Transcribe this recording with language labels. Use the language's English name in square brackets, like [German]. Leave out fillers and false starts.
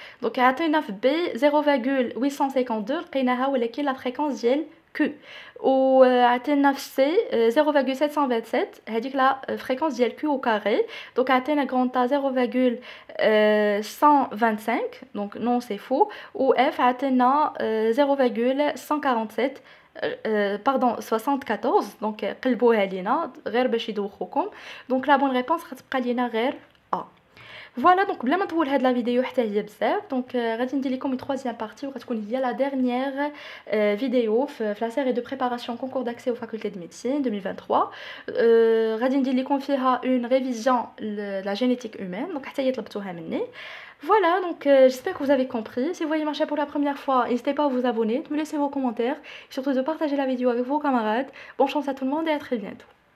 [Arabic] Donc عطينا في B 0,852 لقيناها [French] ولكن la fréquence [Arabic] ديال Q. وعطينا في C 0,727 هذيك [French] la fréquence [Arabic] ديال Q au carré. [French] Donc [Arabic] عطينا [French] grand A 0,125 donc non c'est faux. [Arabic] Ou F عطينا 0,147 pardon 74 donc قلبوها لينا غير باش يدوخوكم. [French] Donc la bonne réponse [Arabic] غتبقى لينا غير [French] A. Voilà, donc [Arabic] بلا ما نطول هاد [French] لا فيديو [Arabic] حتى هي بزاف دونك غادي ندير لكم [French] troisième partie [Arabic] وغتكون هي [French] la dernière vidéo في la série de préparation concours d'accès aux facultés de médecine 2023. [Arabic] غادي ندير لكم فيها [French] une révision de la génétique humaine [Arabic] donc حتى هي طلبتوها مني. [French] Voilà, donc j'espère que vous avez compris. Si vous voyez ma chaîne pour la première fois, n'hésitez pas à vous abonner, de me laisser vos commentaires et surtout de partager la vidéo avec vos camarades. Bonne chance à tout le monde et à très bientôt.